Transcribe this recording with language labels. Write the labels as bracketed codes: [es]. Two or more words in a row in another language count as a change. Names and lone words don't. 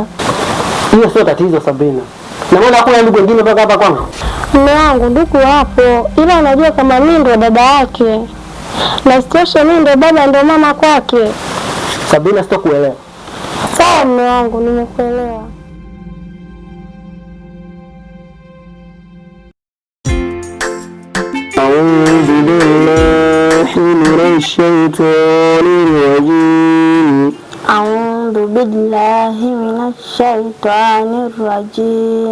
[sw] Hiyo sio tatizo Sabina. Na mbona hakuna ndugu wengine mpaka hapa kwangu? Mume wangu ndugu hapo, ila unajua kama mimi ndo dada yake. Na sitoshe mimi ndo baba ndo mama kwake. Sabina, sitokuelewa. Sawa mume wangu, nimekuelewa. [ar] أعوذ بالله من الشيطان الرجيم. أعوذ بالله من الشيطان الرجيم.